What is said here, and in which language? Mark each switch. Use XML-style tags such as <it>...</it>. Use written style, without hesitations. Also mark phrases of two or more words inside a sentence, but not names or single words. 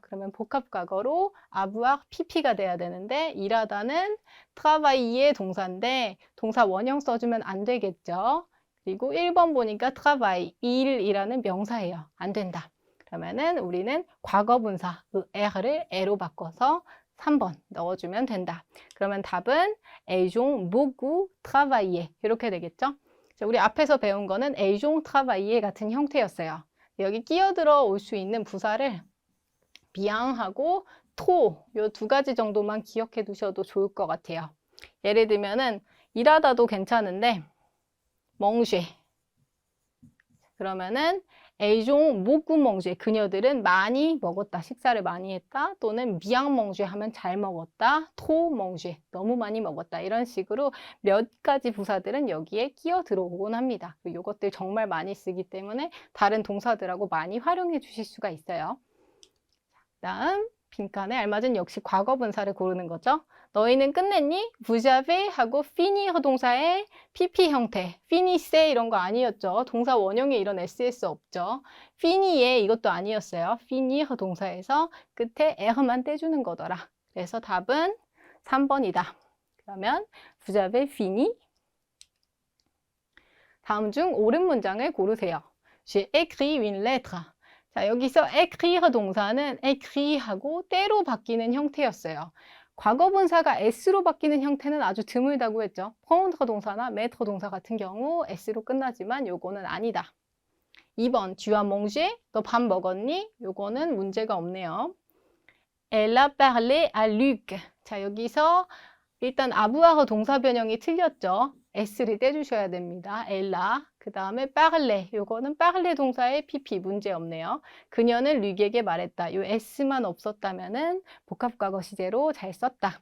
<ko>그러면 복합과거로 abu와 pp가 돼야 되는데 일하다는 travailler 동사인데 동사 원형 써주면 안 되겠죠. 그리고 1번 보니까 travail, 일이라는 명사예요. 안 된다. 그러면은 우리는 과거 분사 er를 e로 바꿔서 3번 넣어주면 된다. 그러면 답은</ko> <fr>elles ont beaucoup travaillé</fr> <ko>이렇게 되겠죠. 자, 우리 앞에서 배운 거는</ko> <fr>elles ont travaillé</fr> <ko>같은 형태였어요. 여기 끼어들어 올 수 있는 부사를 bien하고 trop 이 두 가지 정도만 기억해 두셔도 좋을 것 같아요. 예를 들면은 일하다도 괜찮은데 manger 그러면은</ko> <fr>elles ont beaucoup mangé.</fr> <ko>그녀들은 많이 먹었다. 식사를 많이 했다. 또는</ko> <fr>bien mangé</fr> <ko>하면 잘 먹었다.</ko> <fr>trop mangé.</fr> <ko>너무 많이 먹었다. 이런 식으로 몇 가지 부사들은 여기에 끼어 들어오곤 합니다. 이것들 정말 많이 쓰기 때문에 다른 동사들하고 많이 활용해 주실 수가 있어요. 다음 빈칸에 알맞은 역시 과거 분사를 고르는 거죠. 너희는 끝냈니?</ko> <fr>Vous avez</fr> <ko>하고 finir 동사의 PP 형태. finis세 이런 거 아니었죠. 동사 원형에 이런 ss 없죠. finir에 이것도 아니었어요. finir 동사에서 끝에 r만 떼주는 거더라. 그래서 답은 3번이다. 그러면</ko> <fr>Vous avez fini?</fr> <ko>다음 중 옳은 문장을 고르세요.</ko> <fr>J'ai écrit une lettre.</fr> <ko>자, 여기서 écrire 동사는 écrit하고 때로 바뀌는 형태였어요. 과거 분사가 s로 바뀌는 형태는 아주 드물다고 했죠. prendre 동사나 mettre 동사 같은 경우 s로 끝나지만 요거는 아니다. 2번,</ko> <fr>tu as mangé?</fr> <ko>너 밥 먹었니? 요거는 문제가 없네요.</ko> <fr>Elle a parlé à Luc.</fr> <ko>자, 여기서 일단 avoir 동사 변형이 틀렸죠. s를 떼주셔야 됩니다. 엘라. 그 다음에 parler. 요거는 parler 동사의 pp 문제 없네요. 그녀는 류에게 말했다. 요 s만 없었다면은 복합과거 시제로 잘 썼다.</ko>